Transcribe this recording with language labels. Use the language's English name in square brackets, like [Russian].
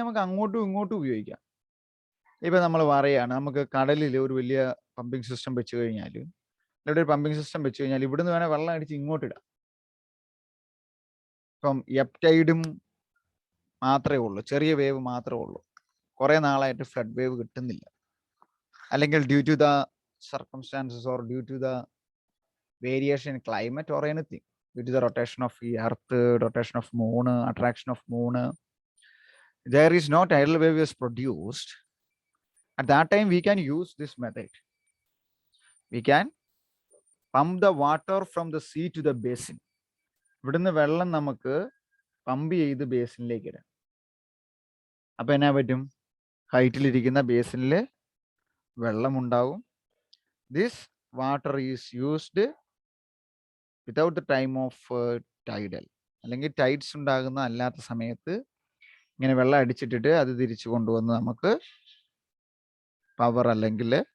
[Malayalam] നമുക്ക് അങ്ങോട്ടും ഇങ്ങോട്ടും ഉപയോഗിക്കാം. ഇപ്പൊ നമ്മൾ പറയാണ്, നമുക്ക് കടലിൽ ഒരു വലിയ പമ്പിങ് സിസ്റ്റം വെച്ച് കഴിഞ്ഞാൽ, ഇവിടെ ഒരു പമ്പിങ് സിസ്റ്റം വെച്ച് കഴിഞ്ഞാൽ ഇവിടുന്ന് വേണേൽ വെള്ളം അടിച്ച് ഇങ്ങോട്ട് ഇടാം. ഇപ്പം എപ്റ്റൈഡും മാത്രമേ ഉള്ളൂ, ചെറിയ വേവ് മാത്രമേ ഉള്ളൂ. കുറെ നാളായിട്ട് ഫ്ലഡ് വേവ് കിട്ടുന്നില്ല. [English] അല്ലെങ്കിൽ due to the circumstances or due to the variation in climate or anything, due to the rotation of the earth, rotation of moon, attraction of moon, there is no tidal wave is produced. At that time we can use this method. We can pump the water from the sea to the basin. [Malayalam] ഇവിടുന്ന് വെള്ളം നമുക്ക് pump ചെയ്ത് ബേസിനിലേക്ക് ഇടാം. അപ്പൊ എന്നാ പറ്റും? ഹൈറ്റിലിരിക്കുന്ന ബേസിനിൽ വെള്ളം ഉണ്ടാവും. [English] this water is used without the time of tidal, [Malayalam] അല്ലെങ്കിൽ ടൈഡ്സ് ഉണ്ടാകുന്ന അല്ലാത്ത സമയത്ത് ഇങ്ങനെ വെള്ളം അടിച്ചിട്ടിട്ട് അത് തിരിച്ചു കൊണ്ടുവന്ന് നമുക്ക് പവർ അല്ലെങ്കിൽ